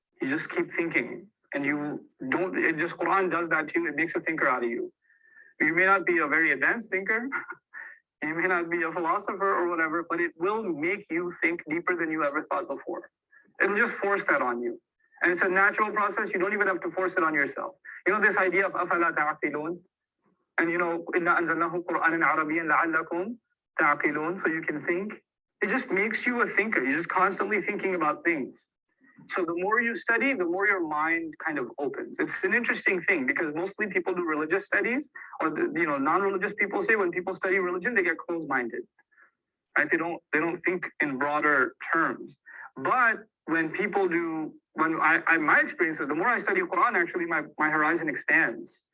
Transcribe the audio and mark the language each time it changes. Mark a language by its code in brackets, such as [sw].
[en] You just keep thinking, and Quran does that to you. It makes a thinker out of you. You may not be a very advanced thinker. You may not be a philosopher or whatever, but it will make you think deeper than you ever thought before. It'll just force that on you. And it's a natural process. You don't even have to force it on yourself. This idea of [ar] أَفَلَا تَعْقِلُونَ, [en] and [ar] إِنَّا أَنزَلْنَاهُ قُرْآنًا عَرَبِيًّا لَعَلَّكُمْ تَعْقِلُونَ, [en] so you can think. It just makes you a thinker. You're just constantly thinking about things. So the more you study, the more your mind kind of opens. It's an interesting thing because mostly people do religious studies, or non-religious people say when people study religion, they get closed-minded, right? They don't think in broader terms. But when people do, my experience is the more I study Quran, actually my horizon expands.